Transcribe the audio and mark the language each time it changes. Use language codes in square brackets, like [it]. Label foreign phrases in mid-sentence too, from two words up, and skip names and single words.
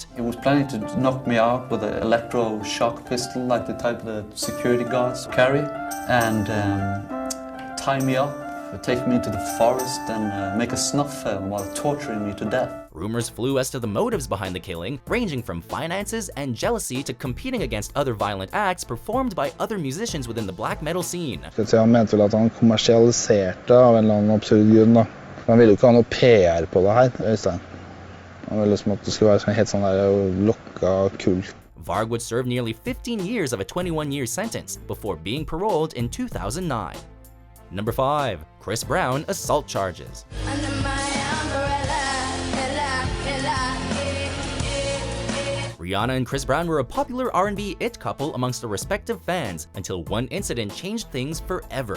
[en] He was planning to knock me out with an electro-shock pistol like the type the security guards carry, and tie me up, take me into the forest and make a snuff film while torturing me to death. Rumors flew as to the motives behind the killing, ranging from finances and jealousy to competing against other violent acts performed by other musicians within the black metal scene. [no] Han mente vel at han kommersialiserte av en eller annen absurd grunn da. Han ville jo ikke ha noe PR på det her, Øystein. Han ville liksom at det skulle være sånn helt sånn der lokka, kult. [en] Varg would serve nearly 15 years of a 21-year sentence before being paroled in 2009. Number 5. Chris Brown assault charges. Rihanna and Chris Brown were a popular R&B it couple amongst their respective fans until one incident changed things forever.